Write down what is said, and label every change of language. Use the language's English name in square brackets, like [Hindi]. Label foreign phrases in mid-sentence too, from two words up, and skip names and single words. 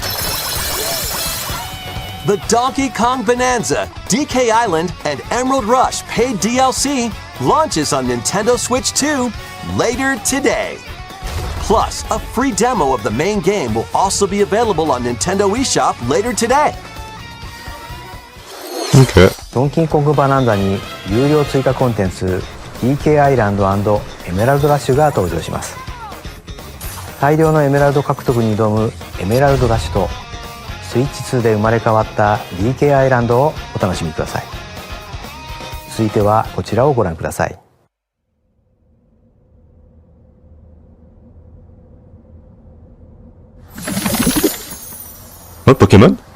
[English] The Donkey Kong Bonanza, DK Island, and Emerald Rush paid DLC launches on Nintendo Switch 2 later today. Plus, a free demo of the main game will also be available on Nintendo eShop later today. Ok. [Japanese] ドンキーコングバナンザに有料追加コンテンツ DK アイランド&エメラルドラッシュが登場します。大量のエメラルド獲得に挑むエメラルドラッシュとスイッチ2で生まれ変わった DK アイランドをお楽しみください。続いてはこちらをご覧ください。 [French] Oh, Pokémon?